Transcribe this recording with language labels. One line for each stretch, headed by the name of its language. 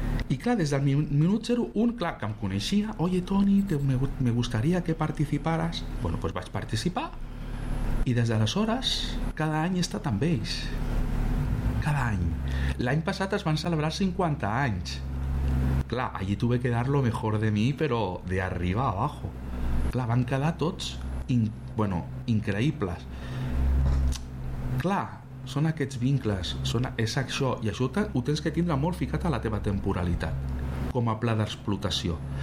Catalan: I clar, des del minut 0, un, clar, que em coneixia,
Spanish: oye Toni, me gustaría que participaras.
Catalan: Bueno, pues vaig participar i des d'aleshores cada any he estat amb ells. cada any. L'any passat es van celebrar 50 anys.
Spanish: Clar, allí tuve que dar lo mejor de mi, però de arriba a abajo.
Catalan: Clar, van quedar tots increïbles. Clar, són aquests vincles, és això, i això ho tens que tindre molt ficat a la teva temporalitat com a pla d'explotació.